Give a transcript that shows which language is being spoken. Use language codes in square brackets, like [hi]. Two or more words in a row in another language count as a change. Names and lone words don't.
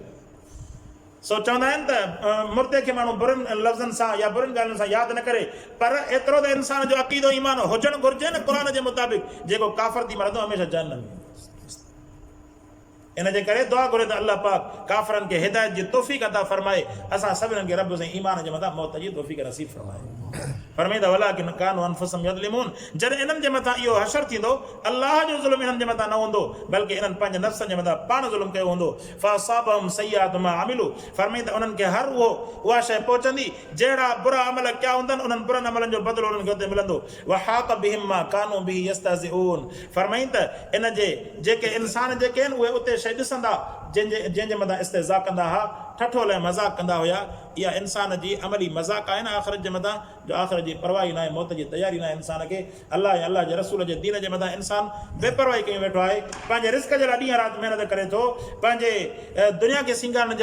[sd] सो चवंदा आहिनि त मुर्दे खे माण्हू बुरनि लफ़्ज़नि सां या बुरनि ॻाल्हियुनि सां यादि न करे, पर एतिरो त इंसान जो अक़ीदो ईमान हुजणु घुरिजे न क़ुरान जे मुताबिक़, जेको काफ़िर थी मरंदो हमेशह जहन्नम में। इन जे करे दुआ घुरे त अल्लाह पाक काफ़िरनि खे हिदायत जी तौफ़ीक़ अता फरमाए, असां सभिनीनि खे रब सां ईमान जे मथां मौत जी तौफ़ीक़ नसीब फरमाए। फरमाईंदा [ar] ولكن كانوا أنفسهم يظلمون, [sd] जॾहिं इन्हनि जे मथां इहो हशर थींदो, अल्लाह जो ज़ुल्म इन्हनि जे मथां न हूंदो, बल्कि इन्हनि पंहिंजे नफ़्सनि जे मथां पाण ज़ुल्म कयो हूंदो। [ar] فأصابهم سيئات ما عملوا, [sd] फरमाईंदा उन्हनि खे हर उहा शइ पहुचंदी जहिड़ा बुरा अमल कया हूंदनि, उन्हनि बुरनि अमलनि जो बदिलो उन्हनि खे उते मिलंदो। [ar] وحاق بهم ما كانوا به يستهزئون, [sd] फरमाईं त इन जे जेके इंसान जेके आहिनि उहे उते शइ ॾिसंदा जंहिंजे मथां इस्तेज़ा कंदा हुआ, ठठोल ऐं मज़ाक़ कंदा हुया, इहा इंसान जी अमली मज़ाक़ आहे न आख़िरत जे मथां, जो आख़िरत जी परवाही न आहे, मौत जी तयारी न आहे इंसान खे। अल्लाह ऐं अल्लाह जे रसूल जे दीन जे मथां इंसान बेपरवाही कयूं वेठो आहे, पंहिंजे रिस्क जे लाइ ॾींहं राति महिनत करे थो, पंहिंजे दुनिया खे सींगारण जे लाइ